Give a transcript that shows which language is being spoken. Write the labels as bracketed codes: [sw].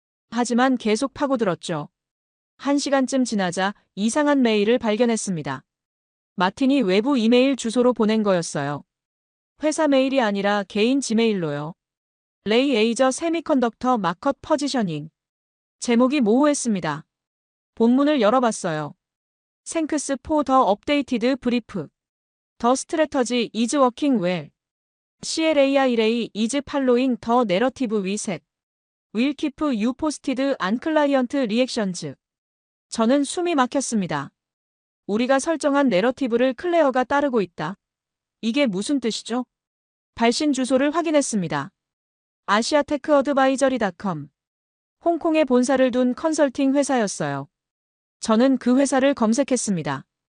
[ko] 하지만 계속 파고들었죠. 1시간쯤 지나자 이상한 메일을 발견했습니다. 마틴이 외부 이메일 주소로 보낸 거였어요. 회사 메일이 아니라 개인 지메일로요. [en] 레이 에이저 세미컨덕터 마켓 포지셔닝. [ko] 제목이 모호했습니다. 본문을 열어봤어요. [en] Thanks for the updated brief. The strategy is working well. CLAIRA is following the narrative we set. Will keep you posted on client reactions. [ko] 저는 숨이 막혔습니다. 우리가 설정한 내러티브를 클레어가 따르고 있다. 이게 무슨 뜻이죠? 발신 주소를 확인했습니다. [en] asiatechodvisory.com. [ko] 홍콩에 본사를 둔 컨설팅 회사였어요. 저는 그 회사를 검색했습니다.